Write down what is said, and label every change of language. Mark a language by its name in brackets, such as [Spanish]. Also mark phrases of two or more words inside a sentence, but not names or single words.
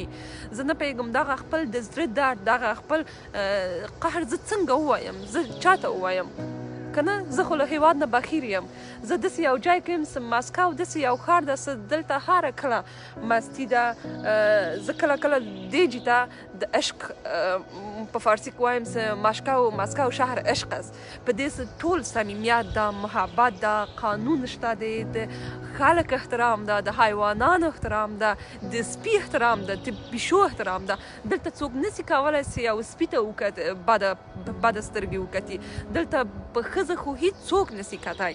[Pashto] زه نه پوهېږم دغه خپل د زړه درد دغه خپل قهر زه څنګه ووایم زه چاته ووایم که نه زه خو له هېواد نه بهیر یم زه داسې یو ځای کې یم چې مسکو داسې یو ښار ده چې دلته هره کله مستي ده زه کله کله دې ځای ته د عشق په فارسي کې وایم چې [Persian] مسکو شهر عشق است. [Pashto] په دې چې ټول صمیمیت ده محبت ده قانون شته دی د خلک احترام ده د حیوانانو احترام ده د سپي احترام ده د پیشو احترام ده. دلته څوک نسي کولی چې یو سپي ته بده سترګې وکتي دلته په ښځه خو هېڅوک نسي کتی.